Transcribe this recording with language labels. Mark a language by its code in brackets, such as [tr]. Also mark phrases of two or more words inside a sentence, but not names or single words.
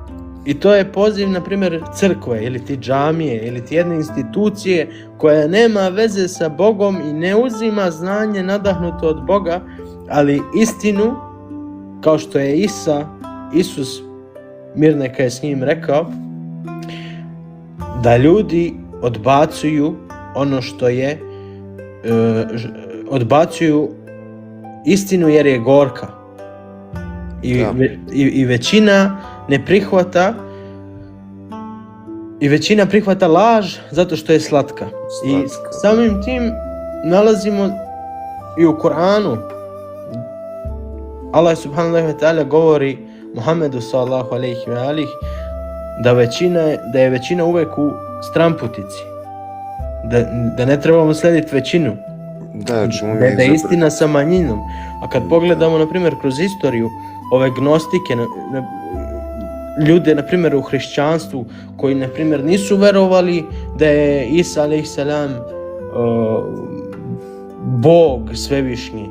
[bs] I to je poziv, na primjer, crkve ili ti džamije ili ti jedne institucije koja nema veze sa Bogom i ne uzima znanje nadahnuto od Boga, ali istinu, kao što je Isus, mir neka je s njim, rekao, da ljudi odbacuju ono što je, odbacuju istinu jer je gorka. I većina ne prihvata, i većina prihvata laž zato što je slatka. I samim tim nalazimo i u Kur'anu. Allah [ar] سبحانه وتعالى [bs] govori Muhammedu [ar] صلى الله عليه وآله [bs] da je većina uvek u stramputici. Da ne trebamo slediti većinu. Da je istina sa manjinom. A kad pogledamo, na primjer, kroz istoriju ove gnostike, ljude, na primjer, u hrišćanstvu koji, na primjer, nisu verovali da je Isa [ar] عليه السلام [bs] Bog svevišnji.